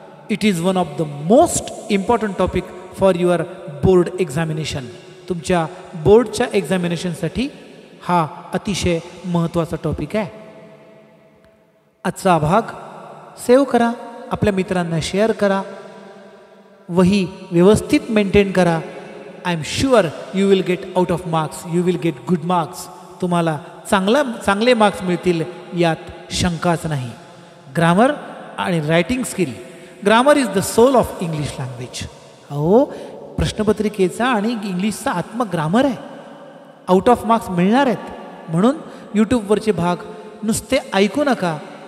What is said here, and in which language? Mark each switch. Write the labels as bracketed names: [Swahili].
[English] It is one of the most important topic for your board examination. [Marathi] तुमच्या बोर्डच्या एक्झामिनेशनसाठी हा अतिशय महत्त्वाचा टॉपिक आहे. आजचा भाग सेव्ह करा, आपल्या मित्रांना शेअर करा, वही व्यवस्थित मेंटेन करा. [English] I am sure you will get out of marks, you will get good marks. [Marathi] तुम्हाला चांगले मार्क्स मिळतील, यात शंकाच नाही. [English] Grammar आणि writing skill. Grammar is the soul of English language. [Marathi] अहो, प्रश्नपत्रिकेचा आणि इंग्लिशचा आत्मा ग्रामर आहे. आउट ऑफ मार्क्स मिळणार आहेत, म्हणून यूट्यूबवरचे भाग नुसते ऐकू नका.